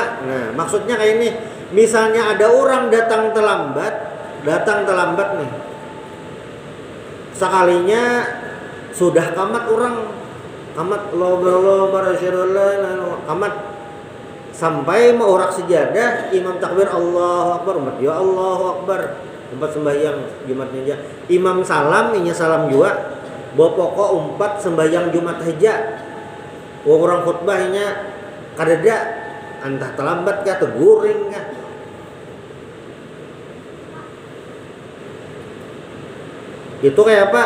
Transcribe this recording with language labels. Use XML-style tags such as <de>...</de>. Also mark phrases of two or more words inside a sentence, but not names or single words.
<id>Nah, maksudnya kayak ini. Misalnya ada orang datang terlambat nih.</id> <bjn>Sekalinya sudah kamat sampai mau orak sejadah, imam takbir</bjn> <ar>الله أكبر,</ar> <bjn>umat ya</bjn> <ar>الله أكبر,</ar> <id>tempat sembahyang Jumatnya aja.</id> <bjn>Imam salam, inya salam juga. Bawa pokok umpat sembahyang Jumat aja. Orang khutbahnya kadada entah terlambat kah teguring kah. Itu kayak apa?</bjn>